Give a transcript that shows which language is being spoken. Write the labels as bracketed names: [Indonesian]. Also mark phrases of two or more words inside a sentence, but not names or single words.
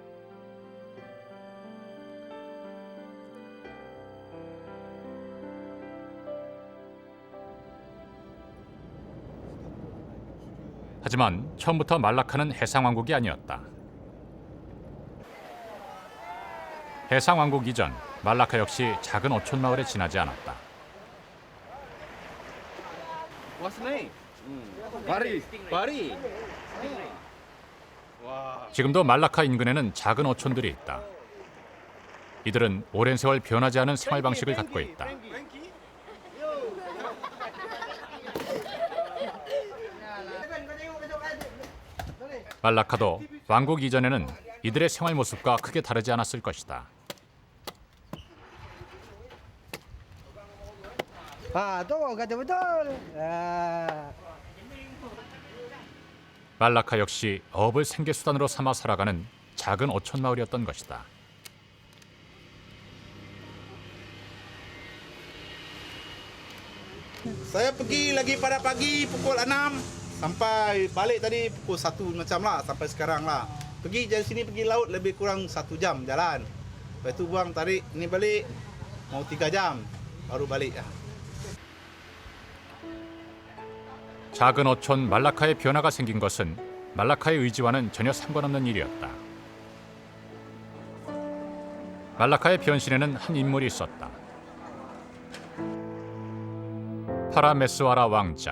[Korean] 하지만 처음부터 말라카는 해상왕국이 아니었다. 해상왕국 이전 말라카 역시 작은 어촌 마을에 지나지 않았다. [English] What's the name? Bari. Bari. [Korean] 지금도 말라카 인근에는 작은 어촌들이 있다. 이들은 오랜 세월 변하지 않은 생활 방식을 갖고 있다. 말라카도 왕국 이전에는 이들의 생활 모습과 크게 다르지 않았을 것이다. [Malay] Tu kata betul. [Korean] 말라카 역시 어업을 생계 수단으로 삼아 살아가는 작은 어촌 마을이었던 것이다. [Malay] Saya pergi lagi pada pagi pukul 6 sampai balik tadi pukul 1 macam lah sampai sekarang lah. Pergi dari sini pergi laut lebih kurang 1 jam jalan. Lepas tu buang tarik ni balik mau 3 jam baru balik lah. [Korean] 작은 어촌 말라카의 변화가 생긴 것은 말라카의 의지와는 전혀 상관없는 일이었다. 말라카의 변신에는 한 인물이 있었다. 파라메스와라 왕자.